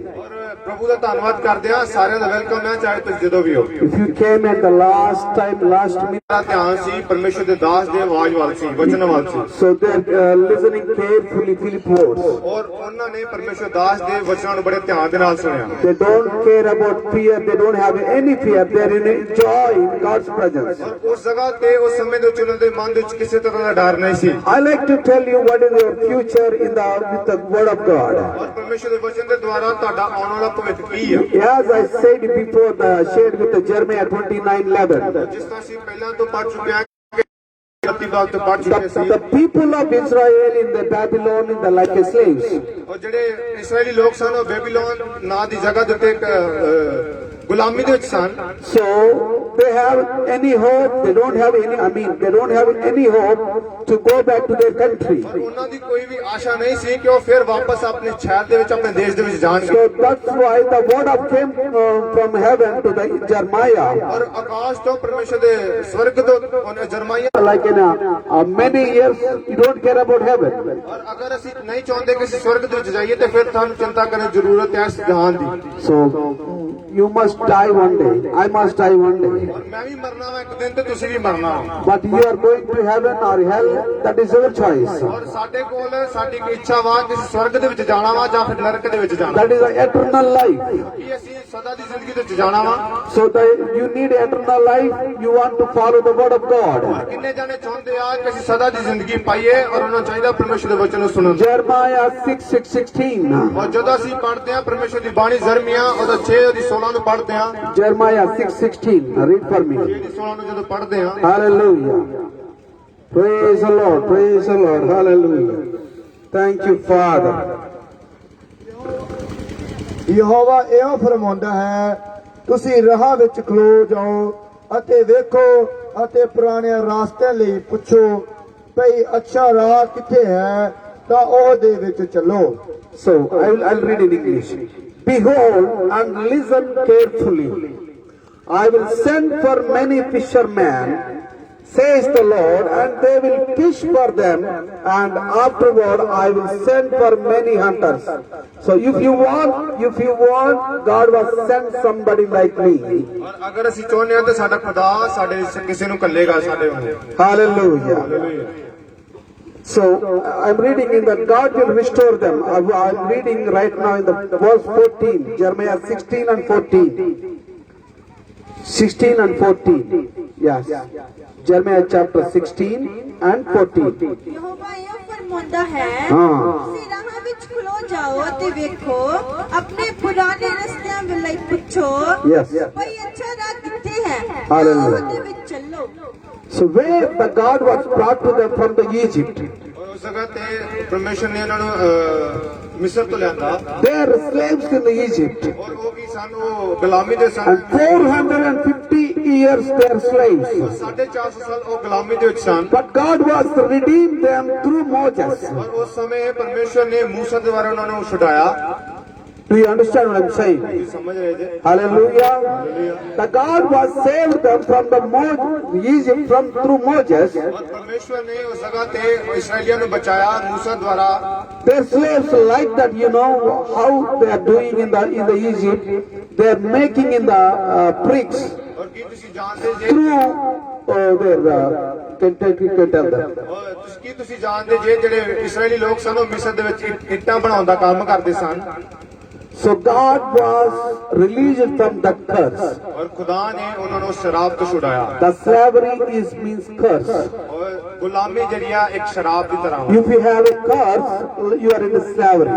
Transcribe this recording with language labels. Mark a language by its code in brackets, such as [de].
[pa] ਔਰ ਪ੍ਰਭੂ ਦਾ ਧੰਨਵਾਦ ਕਰਦੇ ਆ ਸਾਰਿਆਂ ਦਾ ਵੈਲਕਮ ਹੈ ਚਾਹੇ ਤੁਸੀਂ ਜਦੋਂ ਵੀ ਹੋ। [en] If you came at the last minute, [pa] ਮੇਰਾ ਧਿਆਨ ਸੀ ਪਰਮੇਸ਼ਰ ਦੇ ਦਾਸ ਦੇ ਆਵਾਜ਼ ਵੱਲ ਸੀ ਵਚਨ ਵੱਲ ਸੀ [en] so they're listening carefully Philip words. [pa] ਔਰ ਉਹਨਾਂ ਨੇ ਪਰਮੇਸ਼ਰ ਦਾਸ ਦੇ ਵਚਨਾਂ ਨੂੰ ਬੜੇ ਧਿਆਨ ਦੇ ਨਾਲ ਸੁਣਿਆ। [en] They don't care about fear. They don't have any fear. They're in joy in God's presence. [pa] ਔਰ ਉਸ ਜਗ੍ਹਾ ਤੇ ਉਸ ਸਮੇਂ ਦੇ ਵਿੱਚ ਉਹਨਾਂ ਦੇ ਮਨ ਦੇ ਵਿੱਚ ਕਿਸੇ ਤਰ੍ਹਾਂ ਦਾ ਡਰ ਨਹੀਂ ਸੀ। [en] I like to tell you what is your future with the word of God. [pa] ਔਰ ਪਰਮੇਸ਼ਰ ਦੇ ਵਚਨ ਦੇ ਦੁਆਰਾ ਤੁਹਾਡਾ ਆਉਣ ਵਾਲਾ ਭਵਿੱਖ ਕੀ ਆ। [en] As I said before, shared with the Jeremiah 29:11. [pa] ਜਿਸ ਤਰ੍ਹਾਂ ਅਸੀਂ ਪਹਿਲਾਂ ਤੋਂ ਪੜ੍ਹ ਚੁੱਕੇ ਹਾਂ ਕਿ ਬਾਤ ਤੋਂ ਪੜ੍ਹ ਚੁੱਕੇ ਸੀ [en] The people of Israel in the Babylon in the like slaves. [pa] ਔਰ ਜਿਹੜੇ ਇਸرائیਲੀ ਲੋਕ ਸਨ ਉਹ ਬੈਬੀਲੋਨ ਨਾਂ ਦੀ ਜਗ੍ਹਾ ਦੇ ਉੱਤੇ ਇੱਕ ਗੁਲਾਮੀ ਦੇ ਵਿੱਚ ਸਨ। [en] So they have any hope? They don't have any. They don't have any hope to go back to their country. [pa] ਔਰ ਉਹਨਾਂ ਦੀ ਕੋਈ ਵੀ ਆਸ਼ਾ ਨਹੀਂ ਸੀ ਕਿ ਉਹ ਫਿਰ ਵਾਪਸ ਆਪਣੇ ਸ਼ਹਿਰ ਦੇ ਵਿੱਚ ਆਪਣੇ ਦੇਸ਼ ਦੇ ਵਿੱਚ ਜਾਣਗੇ। [en] So that's why the word of came from heaven to the Jeremiah. [pa] ਔਰ ਆਕਾਸ਼ ਤੋਂ ਪਰਮੇਸ਼ਰ ਦੇ ਸਵਰਗ ਤੋਂ ਉਹਨੇ ਜਰਮਾਇਆ [en] Like in many years, you don't care about heaven. [pa] ਔਰ ਅਗਰ ਅਸੀਂ ਨਹੀਂ ਚਾਹੁੰਦੇ ਕਿ ਅਸੀਂ ਸਵਰਗ ਦੇ ਵਿੱਚ ਜਾਈਏ ਤੇ ਫਿਰ ਤੁਹਾਨੂੰ ਚਿੰਤਾ ਕਰਨ ਦੀ ਜ਼ਰੂਰਤ ਹੈ ਇਸ ਜਹਾਨ ਦੀ। [en] So you must die one day. I must die one day. [pa] ਔਰ ਮੈਂ ਵੀ ਮਰਨਾ ਵਾ ਇੱਕ ਦਿਨ ਤੇ ਤੁਸੀਂ ਵੀ ਮਰਨਾ ਵਾ। [en] But you are going to heaven or hell, that is your choice. [pa] ਔਰ ਸਾਡੇ ਕੋਲ ਸਾਡੀ ਕੋਈ ਇੱਛਾ ਵਾ ਕਿ ਅਸੀਂ ਸਵਰਗ ਦੇ ਵਿੱਚ ਜਾਣਾ ਵਾ ਜਾਂ ਫਿਰ ਨਰਕ ਦੇ ਵਿੱਚ ਜਾਣਾ। [en] That is the eternal life. [pa] ਕਿ ਅਸੀਂ ਸਦਾ ਦੀ ਜ਼ਿੰਦਗੀ ਦੇ ਵਿੱਚ ਜਾਣਾ ਵਾ। [en] So you need eternal life. You want to follow the word of God. [pa] ਕਿੰਨੇ ਜਾਣੇ ਚਾਹੁੰਦੇ ਆ ਕਿ ਅਸੀਂ ਸਦਾ ਦੀ ਜ਼ਿੰਦਗੀ ਪਾਈਏ ਔਰ ਉਹਨਾਂ ਨੂੰ ਚਾਹੀਦਾ ਪਰਮੇਸ਼ਰ ਦੇ ਵਚਨ ਨੂੰ ਸੁਣਨ। [en] Jeremiah 6:16. [pa] ਔਰ ਜਦੋਂ ਅਸੀਂ ਪੜ੍ਹਦੇ ਹਾਂ ਪਰਮੇਸ਼ਰ ਦੀ ਬਾਣੀ ਜ਼ਰਮੀਆ ਉਹਦਾ 6 ਉਹਦੀ 16 ਨੂੰ ਪੜ੍ਹਦੇ ਹਾਂ। [en] Jeremiah 6:16. Read for me. [pa] 16 ਨੂੰ ਜਦੋਂ ਪੜ੍ਹਦੇ ਹਾਂ [en] Hallelujah. Praise the Lord. Praise the Lord. Hallelujah. Thank you, Father. [pa] Jehovah ਇਹੋ ਫਰਮਾਉਂਦਾ ਹੈ, ਤੁਸੀਂ ਰਾਹ ਵਿੱਚ ਖਲੋ ਜਾਓ ਅਤੇ ਵੇਖੋ ਅਤੇ ਪੁਰਾਣੇ ਰਾਸਤਿਆਂ ਲਈ ਪੁੱਛੋ ਭਈ ਅੱਛਾ ਰਾਹ ਕਿੱਥੇ ਹੈ ਤਾਂ ਉਹਦੇ ਵਿੱਚ ਚੱਲੋ। [en] So I'll read in English. Behold and listen carefully. I will send for many fishermen, says the Lord, and they will fish for them, and afterward I will send for many hunters. So if you want, God will send somebody like me. [pa] ਔਰ ਅਗਰ ਅਸੀਂ ਚਾਹੁੰਦੇ ਹਾਂ ਤਾਂ ਸਾਡਾ ਖੁਦਾ ਸਾਡੇ ਕਿਸੇ ਨੂੰ ਕੱਲੇਗਾ ਸਾਡੇ ਵਾਂਗੂ। [en] Hallelujah. So I'm reading in that God will restore them. I'm reading right now in the verse 14, Jeremiah 16 and 14. 16 and 14. Yes. Jeremiah chapter 16 and 14. [pa] Jehovah ਇਹ ਫਰਮਾਉਂਦਾ ਹੈ ਹਾਂ। ਤੁਸੀਂ ਰਾਹ ਵਿੱਚ ਖਲੋ ਖਲੋ ਜਾਓ ਤੇ ਵੇਖੋ ਆਪਣੇ ਪੁਰਾਣੇ ਰਸਤਿਆਂ ਵੱਲ ਪੁੱਛੋ [en] Yes. [pa] ਭਈ ਅੱਛਾ ਰਾਹ ਕਿੱਥੇ ਹੈ [en] Hallelujah. [pa] ਉਹਦੇ ਵਿੱਚ ਚੱਲੋ [en] So where the God was brought to them from the Egypt, [pa] ਔਰ ਉਸ ਜਗ੍ਹਾ ਤੇ ਪਰਮੇਸ਼ਰ ਨੇ ਇਹਨਾਂ ਨੂੰ ਮਿਸਰ ਤੋਂ ਲਿਆਂਦਾ [en] they are slaves in the Egypt. [pa] ਔਰ ਉਹ ਵੀ ਸਨ ਉਹ ਗੁਲਾਮੀ ਦੇ ਸਨ [en] And 450 years they are slaves. [pa] 450 ਸਾਲ ਉਹ ਗੁਲਾਮੀ ਦੇ ਵਿੱਚ ਸਨ [en] But God was redeemed them through Moses. [pa] ਔਰ ਉਸ ਸਮੇਂ ਪਰਮੇਸ਼ਰ ਨੇ ਮੂਸਾ ਦੇ ਦੁਆਰਾ ਉਹਨਾਂ ਨੂੰ ਛੁਡਾਇਆ [en] Do you understand what I'm saying? [pa] ਤੁਸੀਂ ਸਮਝ ਰਹੇ ਜੇ [en] Hallelujah. The God was saved them from the Egypt from through Moses. [pa] ਔਰ ਪਰਮੇਸ਼ਰ ਨੇ ਉਸ ਜਗ੍ਹਾ ਤੇ ਇਸਰਾਈਲੀਆਂ ਨੂੰ ਬਚਾਇਆ ਮੂਸਾ ਦੁਆਰਾ [en] Their slaves like that, you know how they are doing in the Egypt. They are making in the bricks [pa] ਔਰ ਕੀ ਤੁਸੀਂ ਜਾਣਦੇ ਜੇ [en] through their can tell them. [pa] ਕੀ ਤੁਸੀਂ ਜਾਣਦੇ ਜੇ ਜਿਹੜੇ ਇਸਰਾਈਲੀ ਲੋਕ ਸਨ ਉਹ ਮਿਸਰ ਦੇ ਵਿੱਚ ਇੱਟਾਂ ਬਣਾਉਣ ਦਾ ਕੰਮ ਕਰਦੇ ਸਨ [en] So God was released from that curse. [pa] ਔਰ ਖੁਦਾ ਨੇ ਉਹਨਾਂ ਨੂੰ ਸ਼ਰਾਬ ਤੋਂ ਛੁਡਾਇਆ [en] The slavery means curse. [pa] ਔਰ ਗੁਲਾਮੀ ਜਿਹੜੀ ਆ ਇੱਕ ਸ਼ਰਾਬ ਦੀ ਤਰ੍ਹਾਂ ਵਾ [en] If you have a curse, you are in slavery.